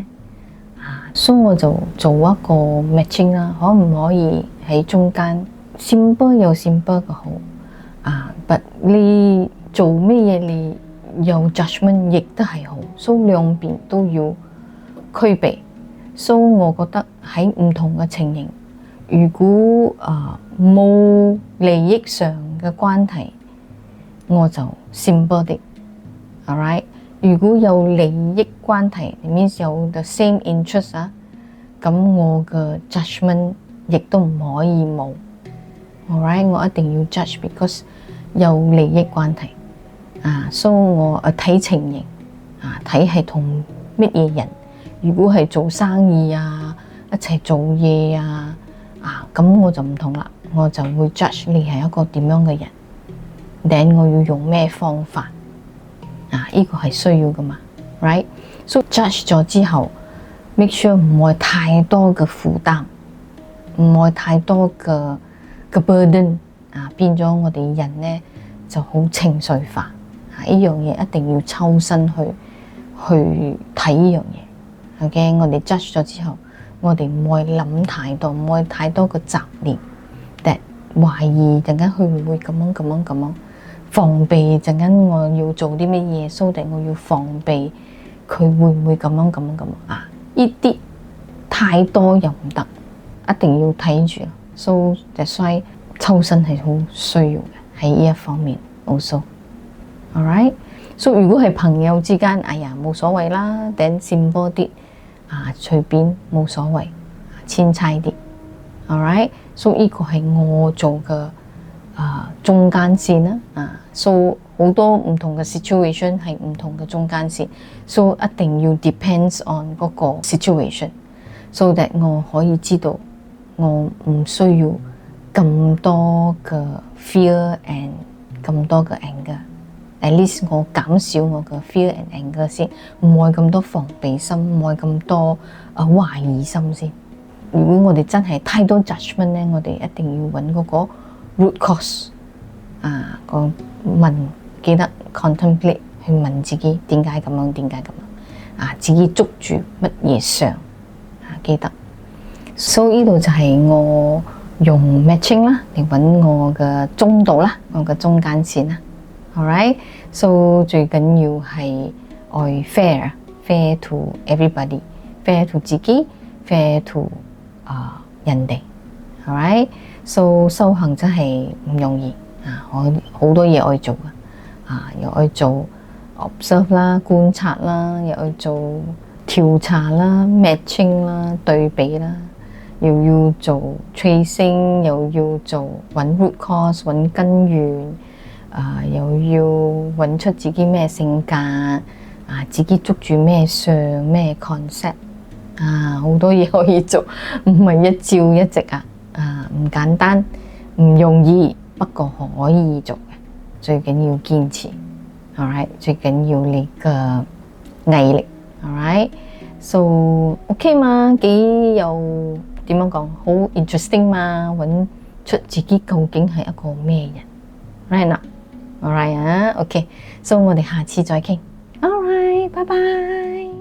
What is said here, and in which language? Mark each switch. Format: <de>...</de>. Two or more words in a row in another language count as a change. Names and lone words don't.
<yue>所以我就做一個 matching 啦，可唔可以喺中間 simple 有 simple 嘅好，but 你做咩嘢你有 judgment 亦都係好，所以兩邊都要區別。所以我覺得喺唔同嘅情形，如果冇利益上嘅關係，我就 simple 啲 ，alright。如果有利益關係 ，means 有</yue> <en>the same interest</en> <yue>咁我嘅 judgment 亦都唔可以冇 ，alright。我一定要 judge，because 有利益關係所以我睇情形睇係同乜嘢人。如果係做生意一齊做嘢咁我就唔同啦，我就會 judge 你係一個點樣嘅人， then 我要用咩方法呢個係需要噶嘛 ，right？ So judge 咗之後 ，</yue> <en>make sure</en> <yue>唔會太多嘅負擔，唔會太多嘅 burden 變咗我哋人咧就好情緒化呢樣嘢一定要抽身去睇呢樣嘢。OK， 我哋 judge 咗之後，我哋唔會諗太多，唔會太多嘅雜念，但懷疑陣間佢會唔會咁樣，防備陣間我要做啲乜嘢，所以我要防備佢會唔會咁樣呢啲太多又唔得，一定要睇住。</yue> <en>So that's why</en> <yue>抽身係好需要嘅喺呢一方面。</yue> <en>Also，alright， so</en> <yue>如果係朋友之間，冇所謂啦，頂佔多啲。隨便冇所謂，千差啲 ，alright， 所以呢個係我做嘅中間線啦，so 好多唔同嘅 situation 係唔同嘅中間線，so 一定要</yue> <en>depends on</en> <yue>嗰個 situation，</yue> <en>so that</en> <yue>我可以知道我唔需要咁多嘅</yue> <en>fear and</en> <yue>咁多嘅 anger。</yue> <en>At least</en> <yue>我減少我嘅</yue> <en>fear and anger</en> <yue>先，唔會咁多防備心，唔會咁多懷疑心先。如果我哋真係太多 judgment 咧，我哋一定要揾嗰個</yue> <en>root cause</en> <yue>記得 contemplate 去問自己點解咁樣自己捉住乜嘢上記得。So 呢度就係我用 matching 啦嚟揾我嘅中度啦，我嘅中間線啦。</yue> <en>Alright， so</en> <yue>最緊要係愛</yue> <en>fair to everybody，fair to</en> <yue>自己 ，</yue> <en>fair to</en> <yue>人哋。</yue> <en>Alright， so</en> <yue>修行真係唔容易我好多嘢愛做又愛做 observe 啦、觀察啦，又愛做調查啦、matching 啦、對比啦，又要做 tracing， 又要做揾</yue> <en>root cause</en> <yue>揾根源。又要揾出自己咩性格自己捉住咩相咩 concept 好多嘢可以做，唔係一朝一夕唔簡單，唔容易，不過可以做嘅，最緊要堅持 ，alright， 最緊要你嘅毅力 ，</yue> <en>alright，so OK</en> <yue>嘛，幾有點樣講好 interesting 嘛，揾出自己究竟係一個咩人 ，right 啦，alright 啊，OK，所以我哋下次再傾，alright，拜拜。</yue>